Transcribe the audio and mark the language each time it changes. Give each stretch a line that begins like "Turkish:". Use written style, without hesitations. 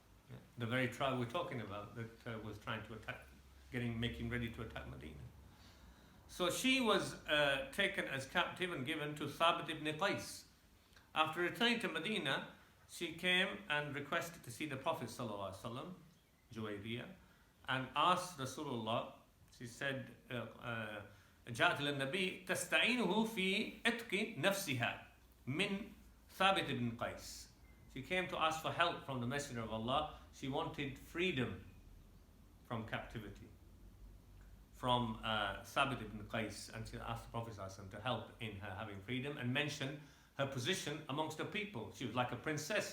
English: Yeah, the very tribe we're talking about that was trying to attack, making ready to attack Medina. So she was taken as captive and given to Thabit ibn Qais. After returning to Medina, she came and requested to see the Prophet ﷺ, Juwayriyah, and asked Rasulullah. She said,
Arabic: جاءت إلى النبي تستعينه في عتق نفسها من ثابت ibn Qais.
English: She came to ask for help from the Messenger of Allah. She wanted freedom from captivity from Thabit ibn Qais, and she asked the Prophet ﷺ to help in her having freedom and mentioned her position amongst the people. She was like a princess.